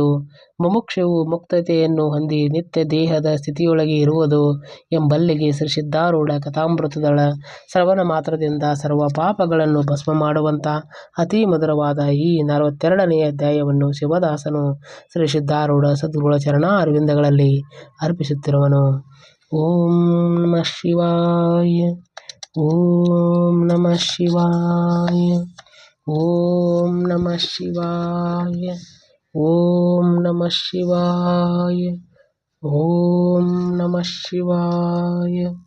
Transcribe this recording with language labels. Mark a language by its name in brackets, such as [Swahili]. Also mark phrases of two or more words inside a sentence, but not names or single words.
[Kannada] ಮುಮುಕ್ಷುವು ಮುಕ್ತತೆಯನ್ನು ಹೊಂದಿ ನಿತ್ಯ ದೇಹದ ಸ್ಥಿತಿಯೊಳಗೆ ಇರುವುದು ಎಂಬಲ್ಲಿಗೆ ಶ್ರೀ ಸಿದ್ಧಾರೂಢ ಕಥಾಮೃತದಳ ಶ್ರವಣ ಮಾತ್ರದಿಂದ ಸರ್ವ ಪಾಪಗಳನ್ನು ಭಸ್ಮ ಮಾಡುವಂಥ ಅತಿ ಮಧುರವಾದ ಈ 42ನೇ ಅಧ್ಯಾಯವನ್ನು ಶಿವದಾಸನು ಶ್ರೀ ಸಿದ್ಧಾರೂಢ ಸದ್ಗುರುಗಳ ಚರಣಾರವಿಂದಗಳಲ್ಲಿ ಅರ್ಪಿಸುತ್ತಿರುವನು. [Sanskrit] ಓಂ ನಮಃ ಶಿವಾಯ. ಓಂ ನಮಃ ಶಿವಾಯ. ಓಂ ನಮಃ ಶಿವಾಯ. ಓಂ ನಮಃ ಶಿವಾಯ. ಓಂ ನಮಃ ಶಿವಾಯ.